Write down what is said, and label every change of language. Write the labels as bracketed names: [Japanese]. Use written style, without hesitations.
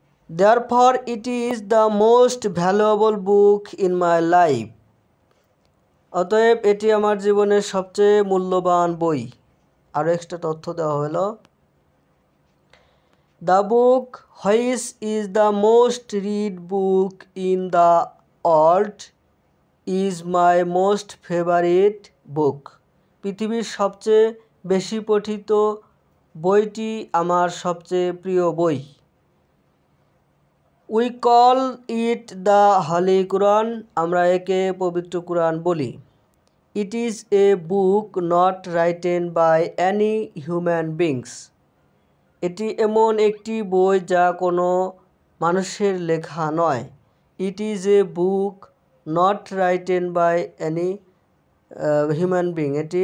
[English] Therefore, it is the most valuable book in my life. [Bangla] অতএব এটি আমার জীবনের সবচেয়ে মূল্যবান বই। আরও এক্সট্রা তথ্য দেওয়া হলো। [English] The book which is the most read book in the world is my most favorite book. [Bangla] পৃথিবীর সবচেয়ে বেশি পঠিত বইটি আমার সবচেয়ে প্রিয় বই। We call it the Holy Quran. আমরা একে পবিত্র কুরআন বলি। [English] It is a book not written by any human beings. [Bangla] এটি এমন একটি বই যা কোনো মানুষের লেখা নয়। [English] It is a book not written by any human being.